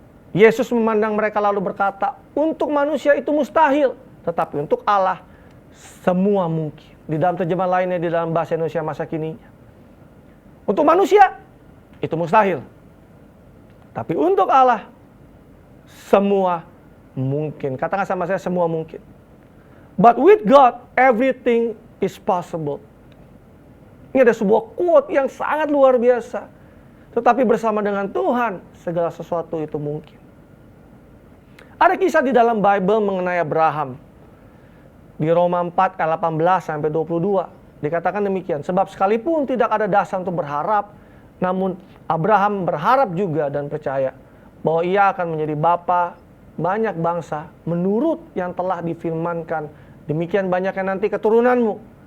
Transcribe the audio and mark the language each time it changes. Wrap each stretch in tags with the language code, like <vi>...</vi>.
<id>Yesus memandang mereka lalu berkata, untuk manusia itu mustahil, tetapi untuk Allah semua mungkin. Di dalam terjemahan lainnya, di dalam bahasa Indonesia masa kini, untuk manusia itu mustahil, tapi untuk Allah semua mungkin. Katakan sama saya, semua mungkin.</id> <en>But with God everything is possible.</en> <id>Ini ada sebuah quote yang sangat luar biasa. Tetapi bersama dengan Tuhan segala sesuatu itu mungkin. Ada kisah di dalam Bible mengenai Abraham. Di Roma 4 ayat 18 sampai 22 dikatakan demikian, sebab sekalipun tidak ada dasar untuk berharap, namun Abraham berharap juga dan percaya bahwa ia akan menjadi bapa banyak bangsa menurut yang telah difirmankan, demikian banyaknya nanti keturunanmu.</id>